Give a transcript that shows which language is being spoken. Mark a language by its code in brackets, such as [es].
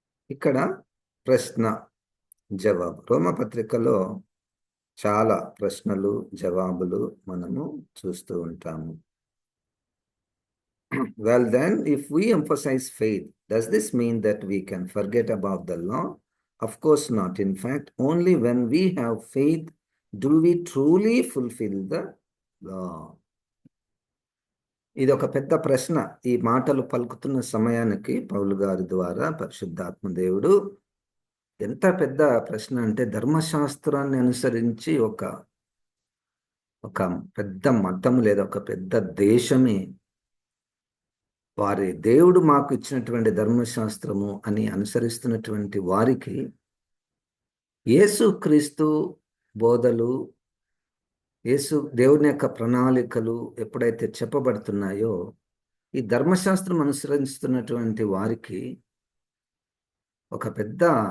[te] ఇక్కడ ప్రశ్న జవాబు. రోమపత్రికలో చాలా ప్రశ్నలు జవాబులు మనము చూస్తూ ఉంటాము. [en] Well then, if we emphasize faith, does this mean that we can forget about the law? Of course not. In fact, only when we have faith do we truly fulfill the law. [te] ఇది ఒక పెద్ద ప్రశ్న. ఈ మాటలు పలుకుతున్న సమయానికి పౌలు గారి ద్వారా పరిశుద్ధాత్మ దేవుడు ఎంత పెద్ద ప్రశ్న అంటే, ధర్మశాస్త్రాన్ని అనుసరించి ఒక పెద్ద మతం లేదా ఒక పెద్ద దేశమే వారి దేవుడు మాకు ఇచ్చినటువంటి ధర్మశాస్త్రము అని అనుసరిస్తున్నటువంటి వారికి యేసుక్రీస్తు బోధలు, దేవుని యొక్క ప్రణాళికలు ఎప్పుడైతే చెప్పబడుతున్నాయో, ఈ ధర్మశాస్త్రం అనుసరిస్తున్నటువంటి వారికి ఒక పెద్ద